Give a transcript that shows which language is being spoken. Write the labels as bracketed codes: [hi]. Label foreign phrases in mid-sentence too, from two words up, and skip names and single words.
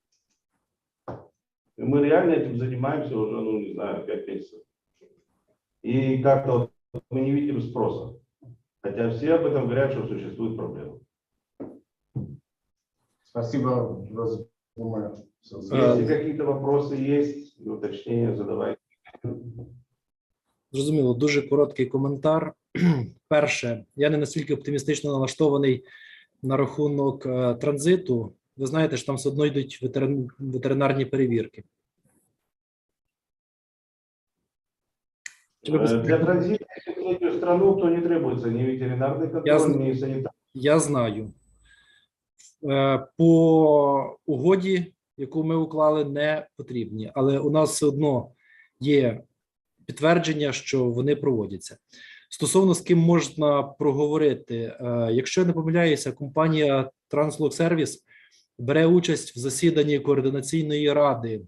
[ru] И мы реально этим занимаемся уже, ну не знаю, 5 месяцев. И как-то вот мы не видим спроса. Хотя все об этом говорят, что существует проблема. Спасибо, думаю. Если какие-то вопросы есть, уточнения задавайте. [uk] Зрозуміло, дуже короткий коментар. Перше, я не настільки оптимістично налаштований на рахунок транзиту. Ви знаєте, що там все одно йдуть ветеринарні перевірки. [ru] Для транзита в третью страну то не требуется ни ветеринарный контроль, ни санитарный. [uk] Я знаю. По угоді, яку ми уклали, не потрібні, але у нас все одно є підтвердження, що вони проводяться. Стосовно з ким можна проговорити, якщо я не помиляюся, компанія Translog бере участь в засіданні координаційної ради.